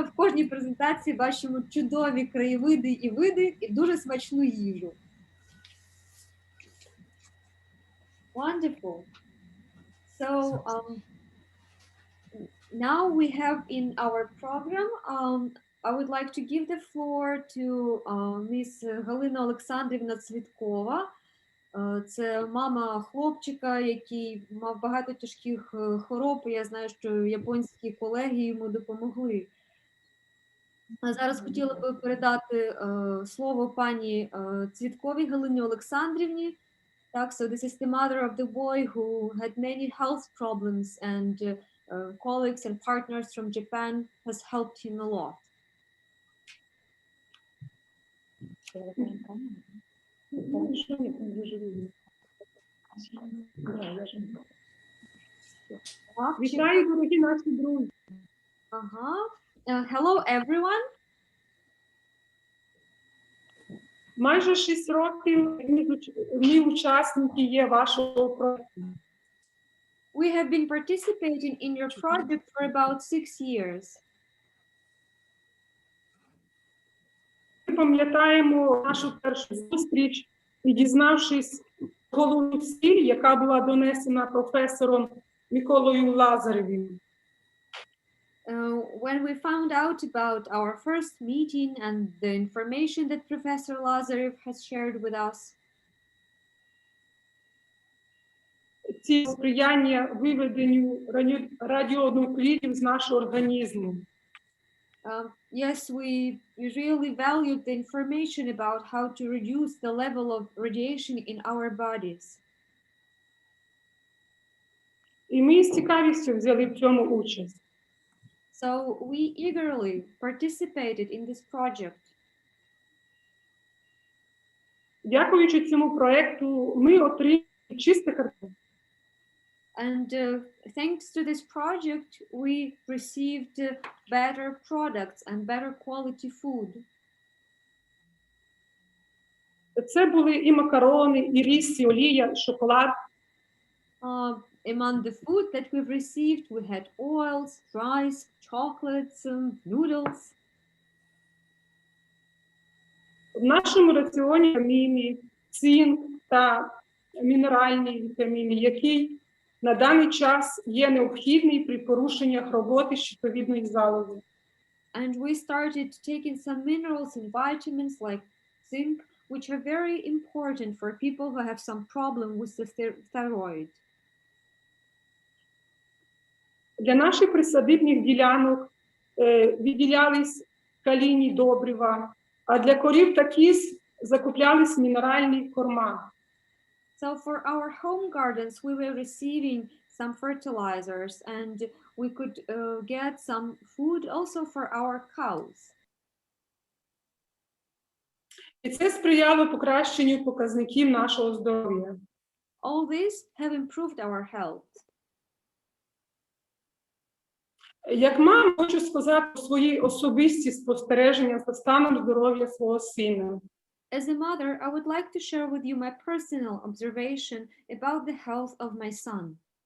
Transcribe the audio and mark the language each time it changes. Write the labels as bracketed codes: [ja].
[uk] В кожній презентації бачимо чудові краєвиди і види, і дуже смачну їжу. [en] Wonderful. So now we have in our program, I would like to give the floor to Miss Галина Олександрівна Цвіткова. [uk] Це мама хлопчика, який мав багато тяжких хвороб. Я знаю, що японські колеги йому допомогли. А зараз хотіла би передати слово пані Цвітковій Галині Олександрівні. [en] Так, so this is the mother of the boy who had many health problems, and colleagues and partners from Japan has helped him a lot. [uk] Вітаю, дорогі наші друзі. [en] Hello, everyone. [uk] Майже 6 років ми учасники є вашого проекту. [en] We have been participating in your project for about 6 years. [uk] Ми пам'ятаємо нашу першу зустріч і, дізнавшись головну ціль, яка була донесена професором Миколою Лазаревим. [en] When we found out about our first meeting and the information that Professor Lazarev has shared with us, [uk] Ці сприяння виведенню радіонуклідів з нашого організму. [en] yes, we really valued the information about how to reduce the level of radiation in our bodies. [uk] І ми з цікавістю взяли в цьому участь. [en] So we eagerly participated in this project. [uk] Дякуючи цьому проекту, ми отримали чисте харчування. [en] And thanks to this project, we received better products and better quality food. [uk] Це були і макарони, і рис, і олія, і шоколад. [en] Among the food that we've received, we had oils, rice, chocolates, noodles. [uk] В нашому раціоні вітаміни, цинк та мінеральні вітаміни, які на даний час є необхідний при порушеннях роботи щитовідної залози. [en] And we started taking some minerals and vitamins like zinc, which are very important for people who have some problem with the thyroid. [uk] Для наших присадибних ділянок виділялись калійні добрива, а для корів та кіз закуплялись мінеральні корма. [en] So for our home gardens, we were receiving some fertilizers and we could get some food also for our cows. [uk] І це сприяло покращенню показників нашого здоров'я. [en] All these have improved our health. [uk] Як мама, хочу сказати про свої особисті спостереження за станом здоров'я свого сина. [en] As a mother, I would like to share with you my personal observation about the health of my son.